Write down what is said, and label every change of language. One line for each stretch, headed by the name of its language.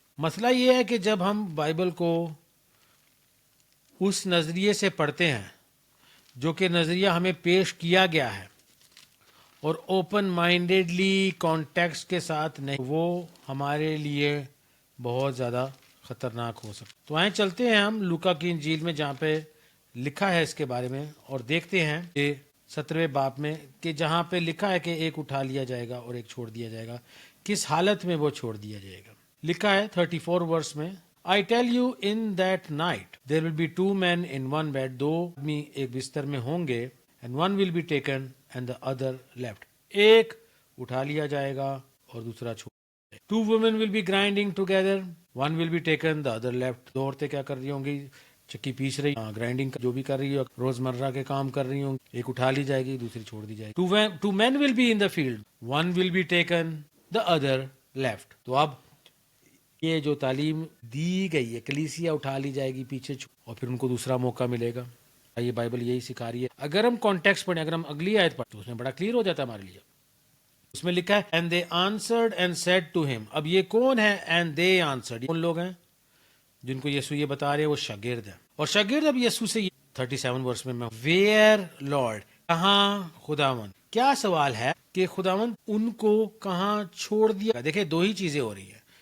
Urdu: مسئلہ یہ ہے کہ جب ہم بائبل کو اس نظریے سے پڑھتے ہیں جو کہ نظریہ ہمیں پیش کیا گیا ہے اور اوپن مائنڈیڈلی کانٹیکسٹ کے ساتھ نہیں, وہ ہمارے لیے بہت زیادہ خطرناک ہو سکتا. تو آئیں چلتے ہیں ہم لوکا کی انجیل میں جہاں پہ لکھا ہے اس کے بارے میں اور دیکھتے ہیں کہ 17ویں باب میں کہ جہاں پہ لکھا ہے کہ ایک اٹھا لیا جائے گا اور ایک چھوڑ دیا جائے گا, کس حالت میں وہ چھوڑ دیا جائے گا. لکھا ہے 34 ورس میں
English: I tell you in that night there will be 2 men in one bed.
Urdu: 2 آدمی ایک بستر میں ہوں گے
English: and one will be taken and the other left.
Urdu: ایک اٹھا لیا جائے گا اور دوسرا چھوڑ.
English: 2 women will be grinding together. One will be taken, the other left.
Urdu: 2 عورتیں کیا کر رہی ہوں گی, چکی پیس رہی, گرائنڈنگ جو بھی کر رہی ہو, روزمرہ کے کام کر رہی ہوں, ایک اٹھا لی جائے گی دوسری چھوڑ دی جائے گی.
English: 2 men will be in the field. One will be taken, the other left.
Urdu: تو اب یہ جو تعلیم دی گئی ہے کلیسیا اٹھا لی جائے گی پیچھے اور پھر ان کو دوسرا موقع ملے گا. یہ بائبل یہی سکھا رہی ہے. اگر ہم کانٹیکسٹ پڑھیں, اگر ہم اگلی آیت پڑھیں تو اس میں بڑا کلیئر ہو جاتا ہے ہمارے لیے. اس میں لکھا ہے
English: and they answered and said to him.
Urdu: اب یہ کون ہے
English: and they answered؟
Urdu: کون لوگ ہیں جن کو یسوع یہ بتا رہے ہیں؟ وہ شاگرد ہیں. اور شاگرد اب یسوع سے 37 ورس میں
English: where Lord,
Urdu: کہاں خداوند. کیا سوال ہے کہ خداوند ان کو کہاں چھوڑ دیا. دیکھیں 2 ہی چیزیں ہو رہی ہیں.